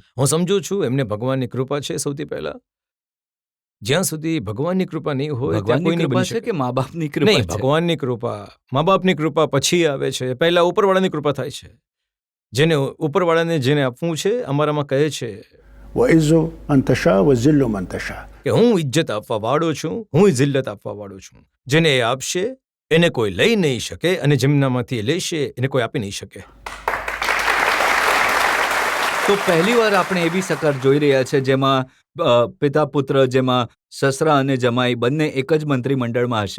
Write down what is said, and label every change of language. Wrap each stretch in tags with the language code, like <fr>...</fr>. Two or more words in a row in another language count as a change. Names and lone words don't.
<gu>હું સમજુ છું એમને ભગવાનની કૃપા છે. સૌથી પહેલા, જ્યાં સુધી ભગવાનની કૃપા નહીં હોય ત્યાં કોઈ ભગવાનની નહીં કૃપા બની છે શકે. કે મા બાપની કૃપા નહીં, છે? ભગવાનની કૃપા, મા બાપની કૃપા પછી આવે છે. પહેલા ઉપરવાળાની કૃપા થાય છે. જેને ઉપરવાળાને જેને આપવું છે, અમારામાં કહે છે</gu> <ar>وتعز من تشاء وتذل من تشاء.</ar> <gu>કે હું ઇજ્જત આપવા વાળો છું, હું જિલ્લત આપવા વાળો છું. જેને એ આપશે એને કોઈ લઈ નહીં શકે, અને જેમનામાંથી એ લેશે એને કોઈ આપી નહીં શકે. તો પહેલીવાર આપણે એવી સરકાર જોઈ રહ્યા છે જેમાં પિતા પુત્ર, જેમાં સસરા અને જમાઈ બંને એક જ મંત્રીમંડળમાં હશે.</gu>